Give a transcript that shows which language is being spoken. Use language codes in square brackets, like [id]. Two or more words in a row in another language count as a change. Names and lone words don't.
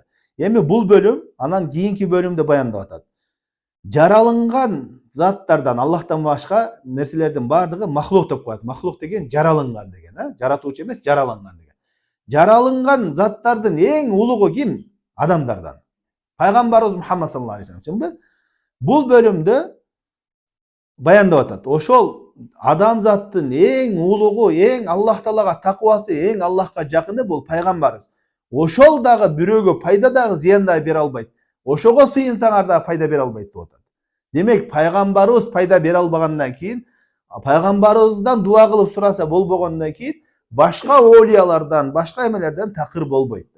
[ky] Эми бул бөлүм анан кийинки бөлүмдө баяндап атат. Жаралынган заттардан Аллахтан башка нерселердин бардыгы махлук деп коет. Махлук деген жаралынган деген, жаратуучу эмес, жаралынган деген. Жаралынган заттардын эң улугу ким? Адамдардан. Пайгамбарыбыз Мухаммад [ar] صلى الله عليه وسلم. [ky] Бул бөлүмдө баяндап атат. Ошол адамзаттын эң улугу, эң Аллах Таалага такыбасы, эң Аллахка жакыны бул пайгамбарыбыз. Ошол дагы бирөөгө пайда дагы зыян да бере албайт. Ошого сыйынсаңар да пайда бере албайт деп атат. Демек пайгамбарыбыз пайда бере албагандан кийин, пайгамбарыбыздан дуа кылып сураса болбогондон кийин, башка олиялардан, башка эмелерден такыр болбойт да.